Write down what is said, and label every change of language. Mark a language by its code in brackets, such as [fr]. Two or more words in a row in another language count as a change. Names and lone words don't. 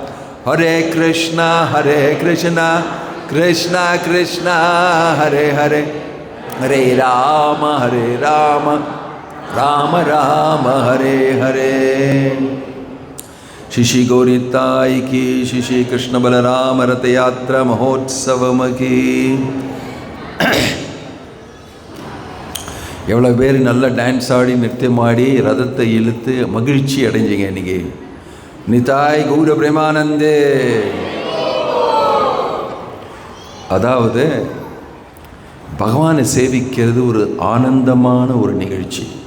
[sa] हरे कृष्ण कृष्ण कृष्ण हरे हरे, हरे राम राम राम हरे हरे. [hi] श्री गौरिताई की, श्री कृष्ण बलराम रथ यात्रा महोत्सवम् की. [ta] எவ்வளோ பேர் நல்லா டான்ஸ் ஆடி நிறுத்தம் ஆடி ரதத்தை இழுத்து மகிழ்ச்சி அடைஞ்சிங்க இன்னைக்கு. [bn] নিতাই গৌর প্রেমানন্দে. [ta] அதாவது பகவானை சேவிக்கிறது ஒரு ஆனந்தமான ஒரு நிகழ்ச்சி.